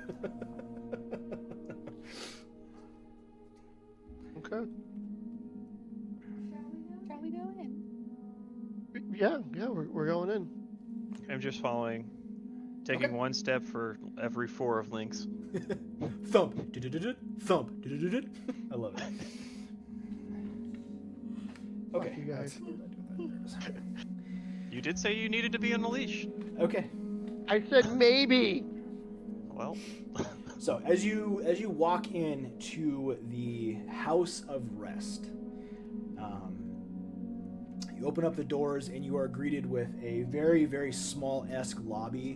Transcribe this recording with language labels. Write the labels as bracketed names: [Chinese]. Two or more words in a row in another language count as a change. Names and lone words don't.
[English] Okay. Shall we go in? Yeah, we're going in. I'm just following, taking Okay. one step for every 4 of Link's. Thump, du-du-du-du, thump, du-du-du-du. I love it. Fuck Okay, you guys. You did say you needed to be on a leash. Okay, I said maybe. Well, so as you walk into the House of Rest, you open up the doors and you are greeted with a very, very small-esque lobby.